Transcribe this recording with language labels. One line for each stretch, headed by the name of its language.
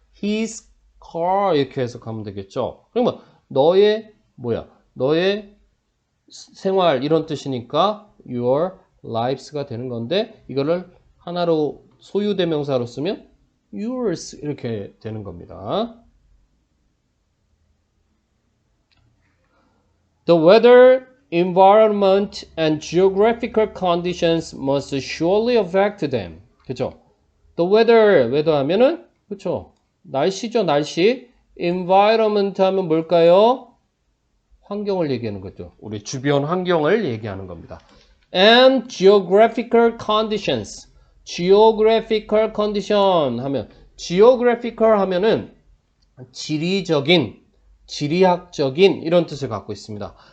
Korean: his car 이렇게 해석하면 되겠죠. 그러면 너의 너의 생활 이런 뜻이니까 your lives가 되는 건데 이거를 하나로 소유대명사로 쓰면 yours 이렇게 되는 겁니다.
English: The weather, environment, and geographical conditions must surely affect them.
Korean: 그죠? The weather 하면은, 그쵸? 날씨죠, 날씨. environment 하면 뭘까요? 환경을 얘기하는 거죠. 우리 주변 환경을 얘기하는 겁니다.
English: And geographical conditions.
Korean: geographical condition 하면, geographical 하면은 지리적인, 지리학적인 이런 뜻을 갖고 있습니다.